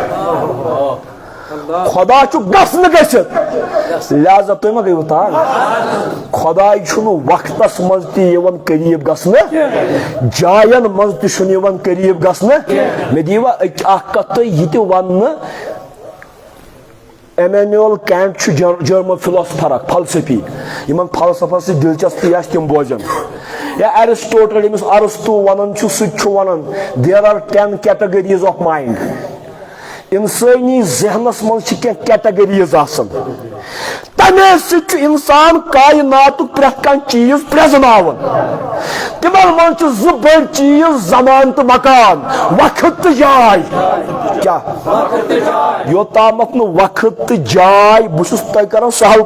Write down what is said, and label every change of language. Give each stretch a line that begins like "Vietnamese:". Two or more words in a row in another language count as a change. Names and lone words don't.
Kashmiri: خۄدا چھُ گژھنہٕ گٔژھِتھ لہذا تُہۍ ما گٔیوٕ تار خۄداے چھُنہٕ وقتس منٛز تہِ یِوان قریٖب گژھنہٕ جاین منٛز تہِ چھُنہٕ یِوان قریٖب گژھنہٕ مےٚ دِیٖوا اکھ کتھ تُہۍ یہِ تہِ وننہٕ ایمینول کینٹ چھُ
English: German philosopher
Kashmiri: اکھ فلسفی یِمن فلسفس سۭتۍ دلچسپی آسہِ تِم بوزن یا ایرسٹوٹل ییٚمِس ارسطو ونان چھُ سُہ تہِ چھُ ونان
English: there are 10 categories of mind
Kashmiri: انسٲنی ذہنس منٛز چھِ کینٛہہ کیٹگریٖز آسان تمے سۭتۍ چھُ انسان کائناتُک پرٛٮ۪تھ کانٛہہ چیٖز پرٛزناوان تِمن منٛز چھِ 2 بٔڑۍ چیٖز زمان تہٕ مکان وقت تہٕ جاے کیٛاہ یوٚتامتھ نہٕ وقت تہٕ جاے بہٕ چھُس تۄہہِ کران سہل